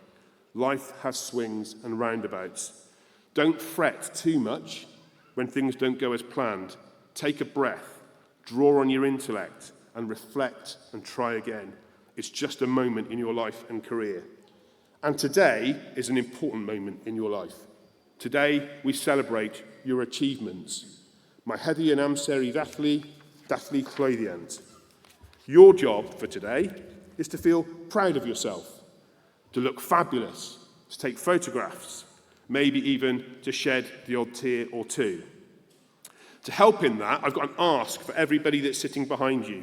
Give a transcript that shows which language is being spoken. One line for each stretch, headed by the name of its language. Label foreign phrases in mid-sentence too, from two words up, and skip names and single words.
English: Life has swings and roundabouts. Don't fret too much when things don't go as planned. Take a breath, draw on your intellect and reflect and try again. It's just a moment in your life and career. And today is an important moment in your life. Today we celebrate your achievements.
Welsh: Mae heddi yn amser I dathlu llwyddiant.
English: Your job for today is to feel proud of yourself, to look fabulous, to take photographs, maybe even to shed the odd tear or two. To help in that, I've got an ask for everybody that's sitting behind you.